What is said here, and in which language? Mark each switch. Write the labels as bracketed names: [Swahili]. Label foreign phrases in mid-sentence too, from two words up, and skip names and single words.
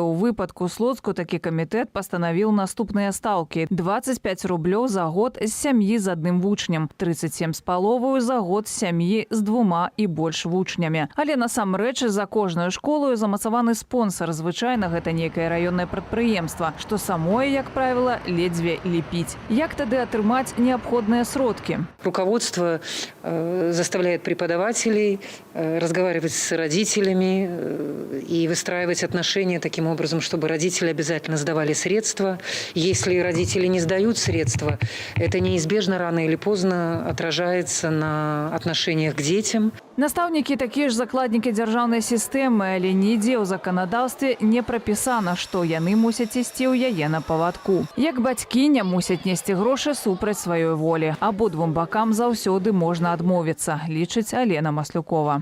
[Belarusian] У выпадку Слуцку такі камітэт пастанавіў наступныя стаўкі: 25 рублёў за год з сям'і з адным вучнем, 37,5 за год з сям'і з 2 і больш вучнямі. Але насамрэч за кожную школу замацаваны спонсар. Звычайна гэта нейкае раённае прадпрыемства, што самое, як правило, ледзьве лепіць. Як тады атрымаць необходные сродки? [Russian] Руководство заставляет преподавателей разговаривать с родителями и выстраивать отношения таким образом, чтобы родители обязательно сдавали средства. Если родители не сдают средства, это неизбежно рано или поздно отражается на отношениях к детям. [Belarusian] Настаўнікі такія ж закладнікі дзяржаўнай сістэмы, але нідзе ў заканадаўстве не прапісана, што яны мусяць ісці ў яе на павадку. Як бацькі не мусяць несці грошы супраць сваёй волі. Абодвум бакам заўсёды можна адмовіцца, лічыць Алена Маслюкова.